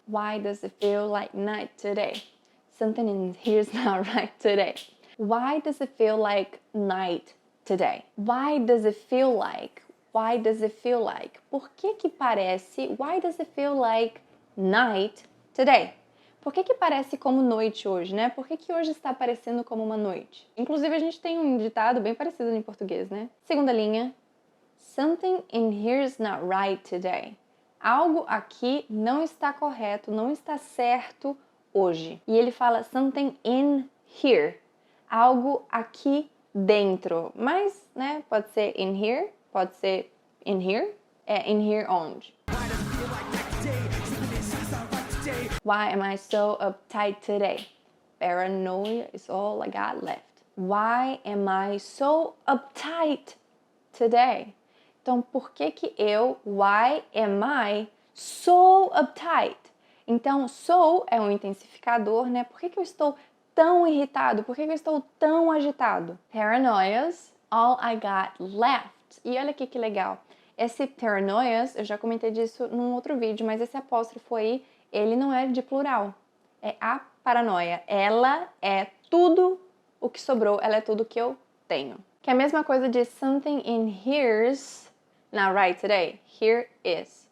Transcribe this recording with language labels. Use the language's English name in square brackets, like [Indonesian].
[English] Why does it feel like night today? Something in here's not right today. Why does it feel like night today? Why does it feel like? Why does it feel like? [Portuguese] Por que parece? [English] Why does it feel like night today? [Portuguese] Por que parece como noite hoje, né? Por que hoje está parecendo como uma noite? Inclusive, a gente tem um ditado bem parecido em português, né? Segunda linha. [English] Something in here's not right today. [Portuguese] Algo aqui não está correto, não está certo hoje. E ele fala [English] something in here. [Portuguese] Algo aqui dentro. Mas, né, pode ser in here, pode ser in here. É [English] in here [Portuguese] onde? [English] Why am I so uptight today? Paranoia is all I got left. Why am I so uptight today? [Portuguese] Então, por que [English] why am I so uptight? [Portuguese] Então, so é um intensificador, né? Por que eu estou tão irritado? Por que eu estou tão agitado? [English] Paranoias, all I got left. [Portuguese] E olha aqui que legal. Esse paranoias, eu já comentei disso num outro vídeo, mas esse apóstrofo aí, ele não é de plural. É a paranoia. Ela é tudo o que sobrou, ela é tudo que eu tenho. Que é a mesma coisa de [English] something in here's not right today. Here is.